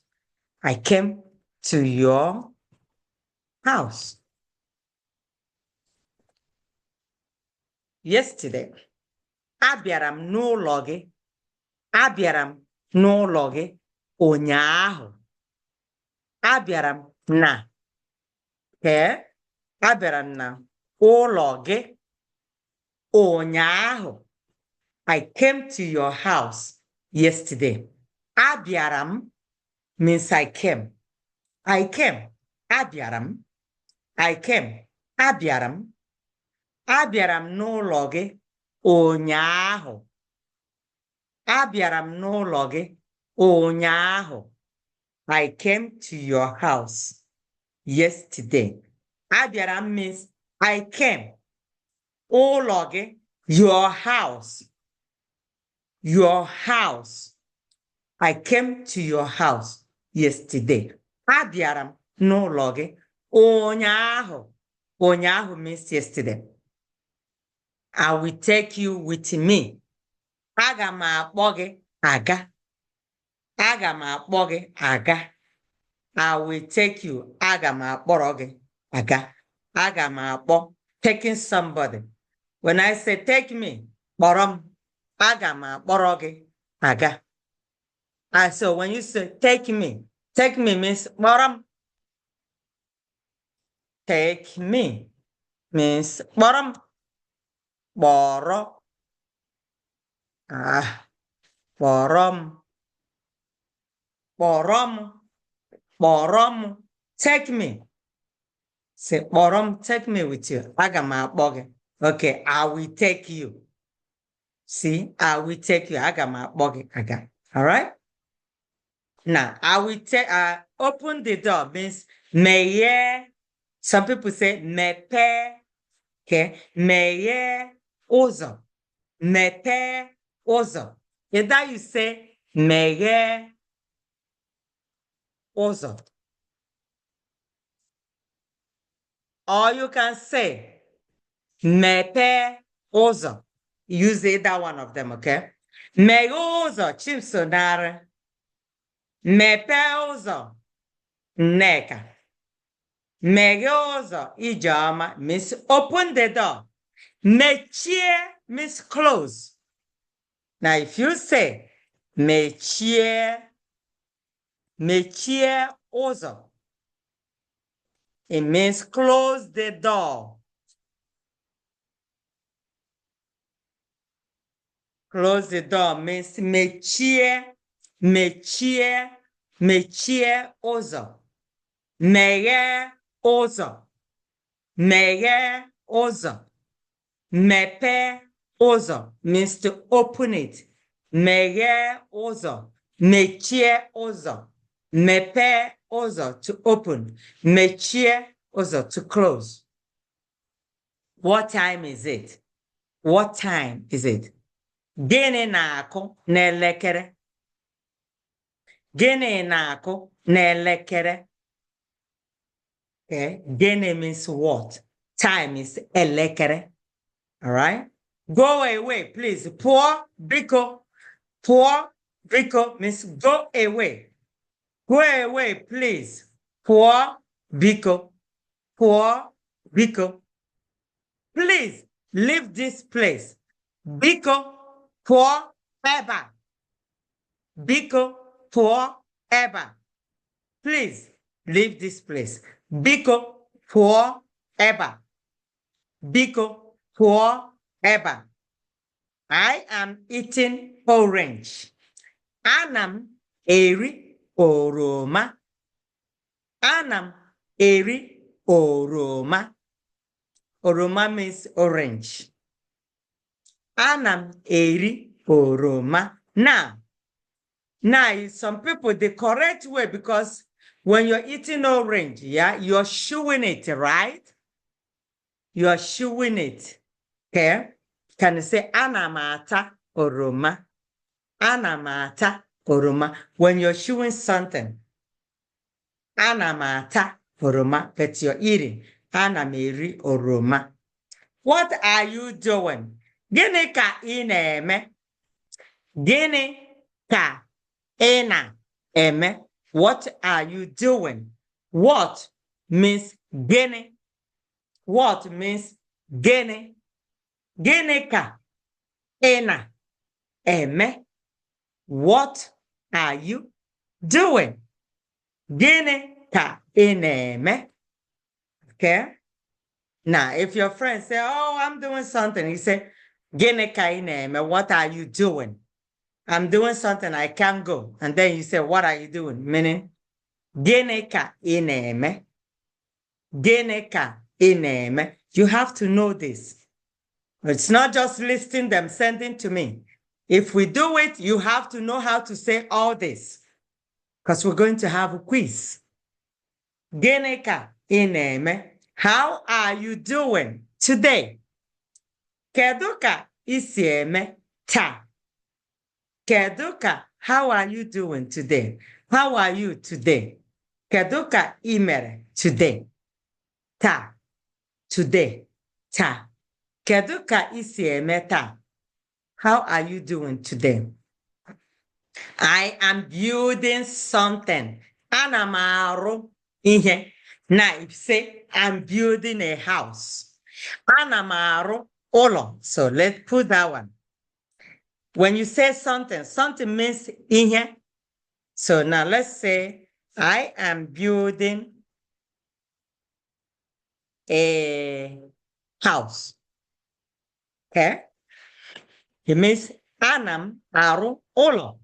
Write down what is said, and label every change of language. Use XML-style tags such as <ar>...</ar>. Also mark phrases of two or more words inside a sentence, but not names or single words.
<en>I came to your house yesterday.</en> <ig>Abịara m n'ụlọ gị. Abịara m n'ụlọ gị ụnyaahụ. Abịara m na. Abịara m na ụlọ gị ụnyaahụ.</ig> <en>I came to your house yesterday.</en> <ig>Abịara m</ig> <en>means I came. I came.</en> <ig>Abịara m.</ig> <en>I came.</en> <ig>Abịara m. Abịara m n'ụlọ gị ụnyaahụ. Abịara m n'ụlọ gị ụnyaahụ.</ig> <en>I came to your house yesterday.</en> <ig>Abịara m</ig> <en>means I came.</en> <ig>Ụlọ gị,</ig> <en>your house. Your house. I came to your house yesterday.</en> <ig>Abịara m n'ụlọ gị ụnyaahụ.</ig> <en>Ụnyaahụ means yesterday. I will take you with me.</en> <ig>Aga m akpọ gị aga. Aga m akpọ gị aga.</ig> <en>I will take you.</en> <ig>Aga m akpọrọ gị aga. Aga m akpọ.</ig> <en>Taking somebody. When I say take me,</en> <ig>kpọrọ m. Aga m akpọrọ gị aga.</ig> <en>So when you say take me means</en> <ig>kpọrọ m.</ig> <en>Take me means</en> <ig>kpọrọ m. Kpọrọ. Kpọrọ m. Kpọrọ m. Kpọrọ m.</ig> <en>Take me. Say</en> <ig>kpọrọ m.</ig> <en>Take me with you.</en> <ig>Aga m akpọ gị.</ig> <en>Okay, I will take you. See, I will take you.</en> <ig>Aga m akpọ gị aga.</ig> <en>All right? Now, I will take, open the door means meye. Some people say mepe. Okay,</en> <ig>meye ụzọ. Mepe ụzọ.</ig> <en>Either you say</en> <ig>meye ụzọ.</ig> <en>Or you can say</en> <ig>mepe ụzọ.</ig> <en>Use either one of them, okay?</en> <ig>Meghe ụzọ Chimsonara. Mepe ụzọ Nneka. Meghe ụzọ</ig> <en>Ijeọma means open the door. Mechie means close. Now, if you say</en> <ig>mechie ụzọ,</ig> <en>it means close the door. Close the door means</en> <ig>mechie ụzọ. Meghe ụzọ. Meghe ụzọ. Mepe ụzọ</ig> <en>means to open it.</en> <ig>Meghe ụzọ. Mechie ụzọ. Mepe ụzọ</ig> <en>to open.</en> <ig>Mechie ụzọ</ig> <en>to close. What time is it? What time is it?</en> <ig>Gịnị na-akụ n'elekere? Gịnị na-akụ n'elekere?</ig> <en>Okay, gịnị means what? Time is elekere. All right? Go away, please.</en> <ig>Pụọ, biko. Pụọ, biko</ig> <en>means go away. Go away, please.</en> <ig>Pụọ, biko. Pụọ, biko.</ig> <en>Please leave this place.</en> <ig>Biko, pụọ ebe a. Biko, pụọ ebe a.</ig> <en>Please leave this place.</en> <ig>Biko, pụọ ebe a. Biko, pụọ ebe a.</ig> <en>I am eating orange.</en> <ig>Anam eri oroma. Anam eri oroma. Oroma</ig> <en>means orange.</en> <ig>Anam eri oroma.</ig> <en>Now, some people, the correct way, because when you're eating orange, yeah, you're chewing it, right? You're chewing it. Okay? Can you say</en> <ig>anamata oroma? Anamata oroma.</ig> <en>When you're chewing something,</en> <ig>anamata oroma,</ig> <en>but you're eating.</en> <ig>Anameri oroma.</ig> <en>What are you doing?</en> <ig>Gịnị ka ị na-eme? Gịnị ka ị na-eme?</ig> <en>What are you doing? What means gịnị? What means</en> <ig>gịnị? Gịnị ka ị na-eme?</ig> <en>What are you doing?</en> <ig>Gịnị ka ị na-eme?</ig> <en>Okay? Now, if your friend say, oh, I'm doing something, you say,</en> <ig>Gịnị ka ị na-eme?</ig> <en>What are you doing? I'm doing something, I can't go. And then you say, what are you doing? Meaning,</en> <ig>Gịnị ka ị na-eme? Gịnị ka ị na-eme?</ig> <en>You have to know this. It's not just listing them, sending to me. If we do it, you have to know how to say all this. Because we're going to have a quiz.</en> <ig>Gịnị ka ị na-eme?</ig> <en>How are you doing today?</en> <ig>Kedu ka ị si eme taa? Kedu ka,</ig> <en>how are you doing today? How are you today?</en> <ig>Kedu ka ị mere today? Taa. Today. Taa. Kedu ka ị si eme taa?</ig> <en>How are you doing today? I am building something.</en> <ig>Ana m arụ ihe.</ig> <en>Now, if you say, I'm building a house.</en> <ig>Ana m arụ ụlọ.</ig> <en>So let's put that one. When you say something, something means ihe. So now let's say, I am building a house. Okay? It means</en> <ig>anam arụ ụlọ.</ig>